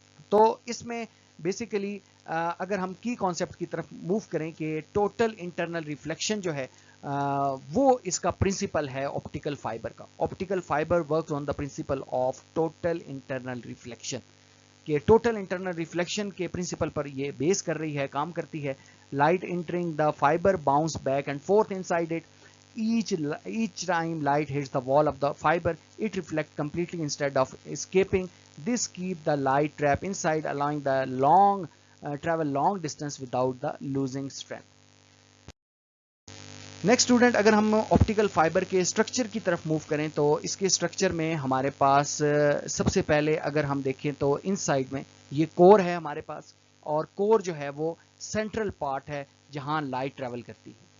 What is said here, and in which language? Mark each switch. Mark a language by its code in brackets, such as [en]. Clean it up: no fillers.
[ur] تو اس میں بیسیکلی اگر ہم کی کانسیپٹ کی طرف موو کریں کہ ٹوٹل انٹرنل ریفلیکشن جو ہے وہ اس کا پرنسپل ہے آپٹیکل فائبر کا. [en] optical fibre works on the principle of total internal reflection, [ur] کہ ٹوٹل انٹرنل ریفلیکشن کے پرنسپل پر یہ بیس کر رہی ہے، کام کرتی ہے. [en] Light entering the fibre bounce back and forth inside it. each time light hits the wall of the fiber it reflects completely instead of escaping. This keep the light trap inside, allowing the travel long distance without the losing strength. [ur] Next student اگر ہم optical fibre کے structure کی طرف move کریں تو اس کے structure میں ہمارے پاس سب سے پہلے اگر ہم دیکھیں تو ان سائڈ میں یہ کور ہے ہمارے پاس، اور کور جو ہے وہ سینٹرل پارٹ ہے جہاں لائٹ ٹریول کرتی ہے.